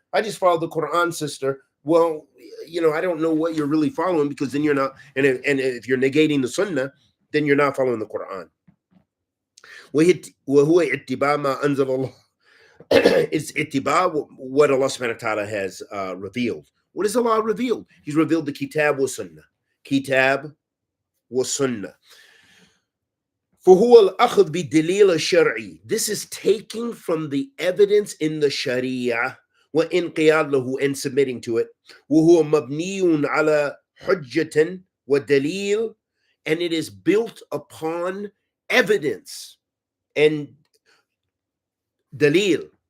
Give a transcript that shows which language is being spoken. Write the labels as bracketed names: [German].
[English] I just follow the Quran, sister. Well, you know, I don't know what you're really following, because then you're not, and if you're negating the Sunnah, then you're not following the Quran. [Arabic] وهو اتباع ما أنزل الله. [English] It's اتباع what Allah subhanahu wa ta'ala has revealed. What has Allah revealed? He's revealed the Kitab wa Sunnah. Kitab wa Sunnah. [Arabic] فهو الأخذ بالدليل الشرعي. [English] This is taking from the evidence in the Sharia [Arabic] وإنقياد له, [English] and submitting to it. [Arabic] وهو مبني على حجة ودليل, [English] and it is built upon evidence and dalil.